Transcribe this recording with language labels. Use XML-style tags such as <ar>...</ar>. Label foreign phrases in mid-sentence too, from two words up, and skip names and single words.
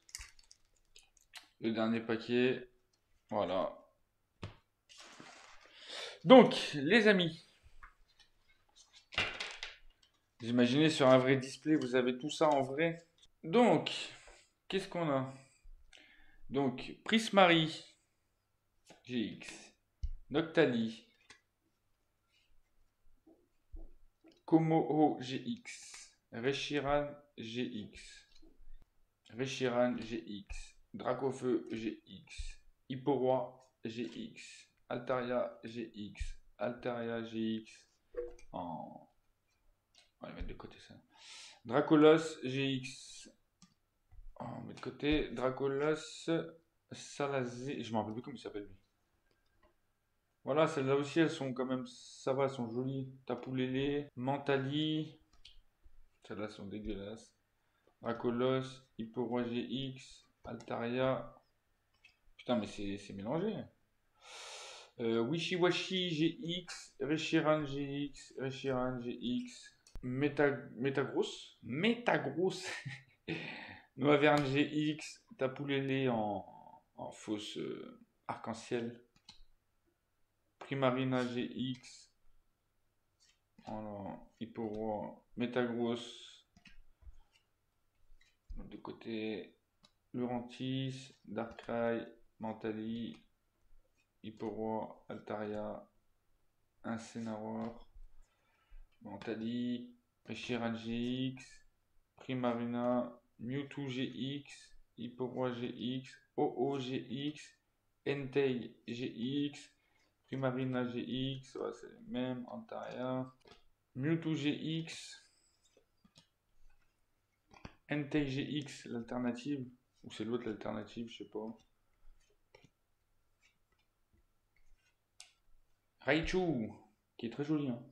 <fr>Le dernier paquet, voilà. Donc, les amis, vous imaginez sur un vrai display, vous avez tout ça en vrai. Donc, qu'est-ce qu'on a? Donc, Prismari GX, Noctali, Komoho GX, Reshiram GX, Reshiram GX, Dracofeu GX, Hipporoi GX, Altaria GX, Altaria GX. On va les mettre de côté ça. Dracolos GX. On met de côté. Dracolos Salazé. Je me rappelle plus comment il s'appelle lui. Voilà, celles-là aussi, elles sont quand même. Ça va, elles sont jolies. Tapoulélé, Mentali. Celles-là sont dégueulasses. Dracolos, Hipporoi GX, Altaria. Putain, mais c'est mélangé. Wishiwashi GX, Reshiram GX, Reshiram GX, Metagross, Metagross, Noiverne GX, Tapoulélé en fausse arc-en-ciel, Primarina GX, voilà, Hipporoi, Metagross, de côté, Lurantis, Darkrai, Mentali, Hipporoi, Altaria, Incineroar, Mentali, Reshiram GX, Primarina, Mewtwo GX, Hipporoi GX, OO GX, Entei GX, Primarina GX, ouais, c'est le même, Antaria, Mewtwo GX, Entei GX, l'alternative, ou c'est l'autre l'alternative, je sais pas. Raichu, qui est très joli, hein.</fr>